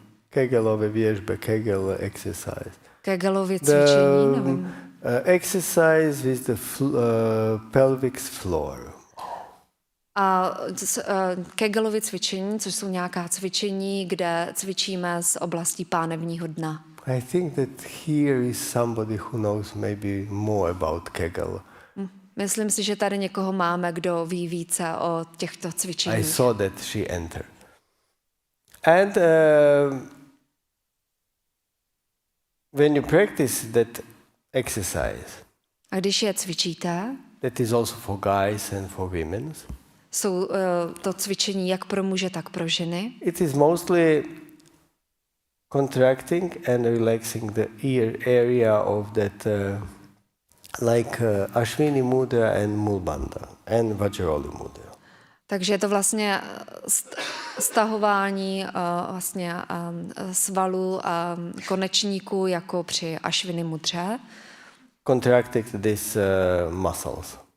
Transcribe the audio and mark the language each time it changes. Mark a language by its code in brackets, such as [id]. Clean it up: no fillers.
[cs] Kegelové věžby, [en] Kegel exercise. [cs] Kegelovy cvičení, nevím. [en] Exercise with the pelvic floor. [cs] A Kegelovy cvičení, což jsou nějaká cvičení, kde cvičíme z oblastí pánevního dna. [en] I think that here is somebody who knows maybe more about Kegel. [cs] Myslím si, že tady někoho máme, kdo ví více o těchto cvičeních. [en] I saw that she entered. And when you practice that exercise, [cs] A když je cvičíte, [en] that is also for guys and for women. [cs] jsou to cvičení jak pro muže, tak pro ženy. [en] It is mostly contracting and relaxing the ear area of that like Ashwini mudra and Mulbandha and Vajroli mudra. [cs] Takže je to vlastně stahování vlastně svalů a konečníků jako při Ashwini mudře, [en] Contracting these muscles.